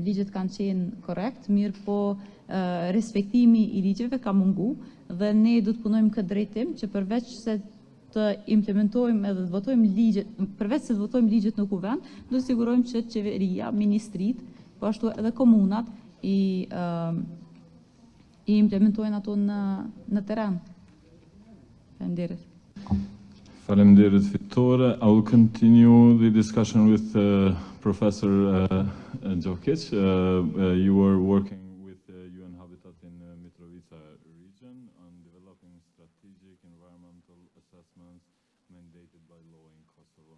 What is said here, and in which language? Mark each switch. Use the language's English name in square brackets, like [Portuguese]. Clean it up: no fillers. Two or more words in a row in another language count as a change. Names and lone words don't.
[Albanian] Ligjet kanë qenë korrekt, mirë po respektimi i ligjeve ka mungu dhe ne do të punojmë këtë drejtim që përveç se të implementojmë edhe të votojmë ligjet, përveç se të votojmë ligjet në kuvend, do të sigurojmë që qeveria, ministrit, po ashtu edhe komunat i implementojnë ato në teren. Faleminderit. Faleminderit fitore. [English] I will continue the discussion with Professor Jokic. You were working with UN Habitat in Mitrovica region on developing strategic environmental assessments mandated by law in Kosovo.